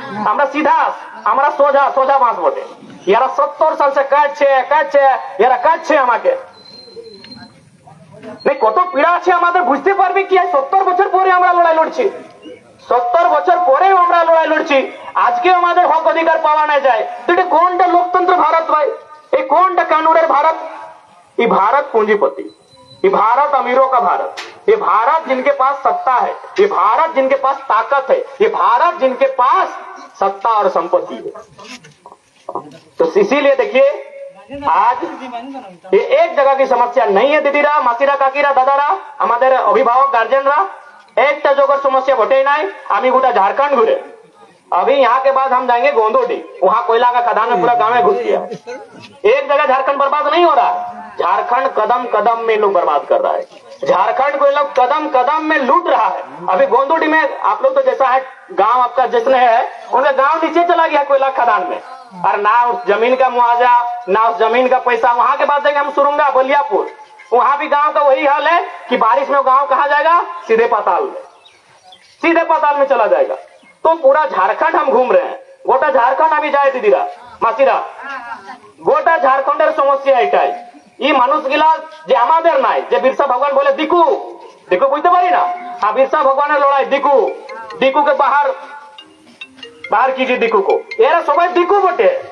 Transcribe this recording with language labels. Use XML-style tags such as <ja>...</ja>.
<bn>আমরা সিধা আমরা সোজা বাঁশ বটে। ইয়ারা 70 সাল সে কাটছে এরা কাটছে আমাকে কত পীড়া আছে আমাদের বুঝতে পারবে কি? 70 বছর পরে আমরা লড়াই লড়ছি, 70 বছর পরেও আমরা লড়াই লড়ছি, আজকে আমাদের হক অধিকার পাওয়া না যায়। তো এটা কোনটা লোকতন্ত্র ভারত ভাই? এই কোনটা কানুনের ভারত?</bn> <hi>ये भारत पूंजीपति, ये भारत अमीरों का भारत, ये भारत जिनके पास सत्ता है, ये भारत जिनके पास ताकत है, ये भारत जिनके पास सत्ता और संपत्ति है। तो इसीलिए देखिए आज ये एक जगह की समस्या नहीं है दीदीरा मासीरा काकीरा दादारा हमारे अभिभावक गार्जियनरा एक जगह समस्या घटे नहीं।</hi> <bn>आमी गोटा झारखंड घुरे,</bn> <hi>अभी यहाँ के बाद हम जाएंगे गोंदोडी, वहाँ कोयला का खदान में पूरा गांव में घुस गया। एक जगह झारखंड बर्बाद नहीं हो रहा है, झारखंड कदम कदम में लोग बर्बाद कर रहा है, झारखंड को लोग कदम कदम में लूट रहा है। अभी गोंदोडी में आप लोग तो जैसा है गांव आपका जिसने है उनका गांव नीचे चला गया कोयला खदान में, और ना उस जमीन का मुआवजा ना उस जमीन का पैसा। वहां के बाद जाएंगे हम सुरुंगा बलियापुर, वहां भी गांव का वही हाल है कि बारिश में गांव कहा जाएगा सीधे पाताल में चला जाएगा। तो पूरा झारखंड हम घूम रहे हैं,</hi> <bn>গোটা ঝাড়খণ্ড আমি যাই দিদিরা মাসিরা, গোটা ঝাড়খণ্ডের সমস্যা এটাই। এই মানুষগুলা যে আমাদের নাই, যে বিরসা ভগবান বলে দিকু দিকু বুঝতে পারি না, আর বিরসা ভগবানের লড়াই দিকু, দিকুকে বাহার</bn> <hi>कीजिए दिकू को,</hi> <bn>এরা সবাই দিকু বটে।</bn>